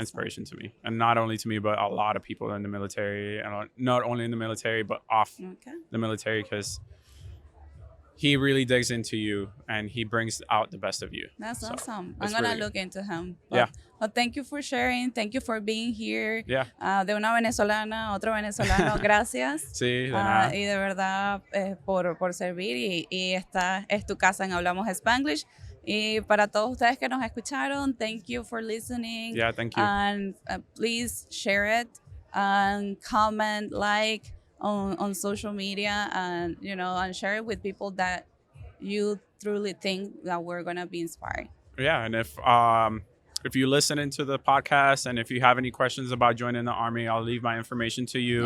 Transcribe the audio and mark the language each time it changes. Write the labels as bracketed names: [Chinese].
[English] inspiration to me, and not only to me, but a lot of people in the military, and not only in the military, but off the military, because he really digs into you and he brings out the best of you. That's awesome. I'm it's gonna really- look into him. Yeah. But thank you for sharing. Thank you for being here. Yeah. [Spanish] De una venezolana, otro venezolano, gracias. Sí, de nada. Y de verdad por servir y esta es tu casa en Hablamos Spanglish. Y para todos ustedes que nos escucharon, [English] thank you for listening. Yeah, thank you. And please share it and comment, like on social media, and and share it with people that you truly think that we're gonna be inspired. Yeah, and if you listen into the podcast and if you have any questions about joining the Army, I'll leave my information to you.